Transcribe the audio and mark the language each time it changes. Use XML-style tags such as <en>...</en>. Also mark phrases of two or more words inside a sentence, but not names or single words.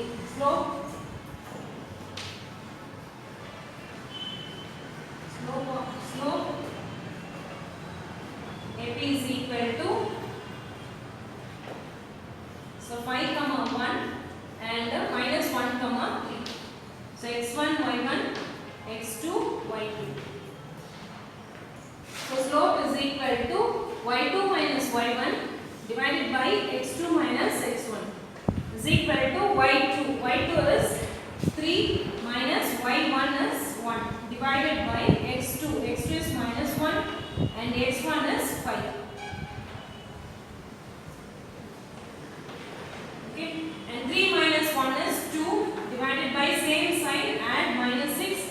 <en>Slope AP is equal to, so 5, 1 and minus 1, 3. So x1, y1, x2, y2. So slope is equal to y2 minus y1 divided by x2 minus x1 is equal to y2. y2 is 3 minus y1 is 1 divided by x2. x2 is minus 1 and x1 is 5. Okay, and 3 minus 1 is 2 divided by same sign, add minus 6.</en>